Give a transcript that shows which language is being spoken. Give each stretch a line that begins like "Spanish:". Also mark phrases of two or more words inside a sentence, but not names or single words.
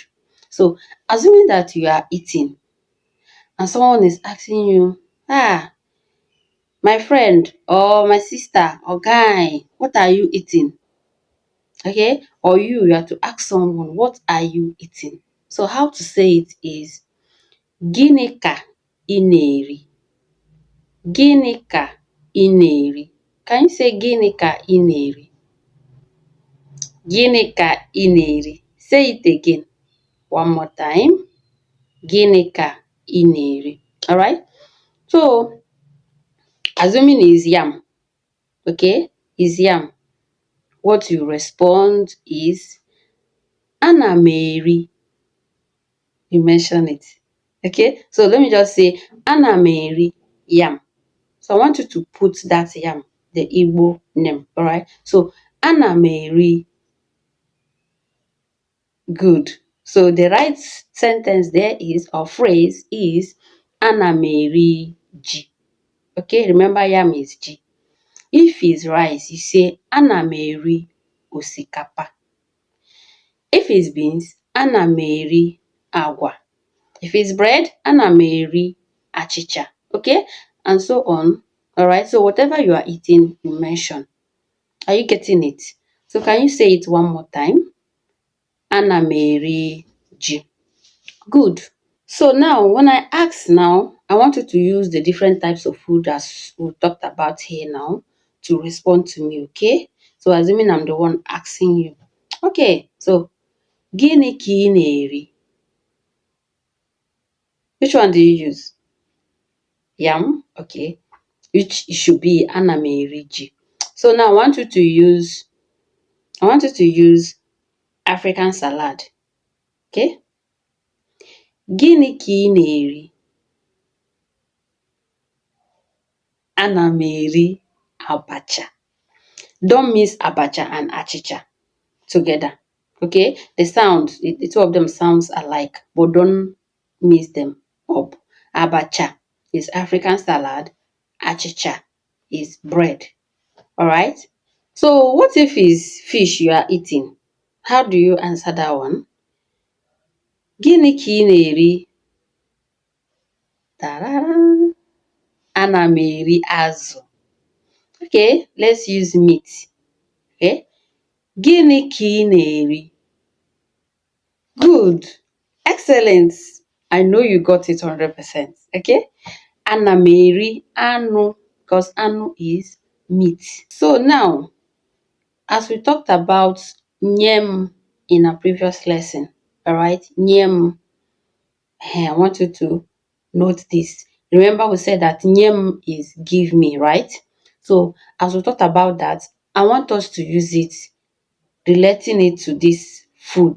English: So assuming that you are eating and someone is asking you, my friend or my sister or guy, what are you eating? Okay, or you have to ask someone, what are you eating? So how to say it is
Igbo: gịnị ka ị na-eri? Gịnị ka ị na-eri?
English: Can you say
Igbo: gịnị ka ị na-eri? Gịnị ka ị na-eri?
English: Say it again. One more time.
Igbo: Gịnị ka ị na-eri?
English: Alright? So, assuming is yam. Okay? Is yam. What you respond is
Igbo: ana m eri.
English: You mention it. Okay? So let me just say
Igbo: ana m eri
English: yam. So I want you to put that yam, the Igbo name. Alright? So
Igbo: ana m eri.
English: Good. So the right sentence there is, or phrase is,
Igbo: ana m eri ji.
English: Okay, remember yam is ji. If it's rice, you say
Igbo: ana m eri osikapa.
English: If it's beans,
Igbo: ana m eri agwa.
English: If it's bread,
Igbo: ana m eri achịcha.
English: Okay, and so on. Alright, so whatever you are eating, you mention. Are you getting it? So can you say it one more time?
Igbo: Ana m eri ji.
English: Good. So now, when I ask now, I want you to use the different types of food as we talked about here now to respond to me, okay? So assuming I'm the one asking you. Okay, so
Igbo: gịnị ka ị na-eri?
English: Which one do you use? Yam, okay. Which should be
Igbo: ana m eri ji.
English: So now I want you to use African salad.
Igbo: Okay? Gịnị ka ị na-eri? Ana m eri abacha.
English: Don't mix abacha and achịcha together. Okay? The sound, the two of them sounds alike, but don't mix them up. Abacha is African salad. Achịcha is bread. Alright? So what if it's fish you are eating? How do you answer that one?
Igbo: Gịnị ka ị na-eri? Ta-da! Ana m eri azụ.
English: Okay, let's use meat.
Igbo: Okay? Gịnị ka ị na-eri?
English: Good. Excellent. I know you got it 100%. Okay?
Igbo: Ana m eri anụ, because anụ
English: is meat. So now, as we talked about nyem in our previous lesson, alright? Nyem. I want you to note this. Remember we said that nyem is give me, right? So as we talked about that, I want us to use it, relating it to this food.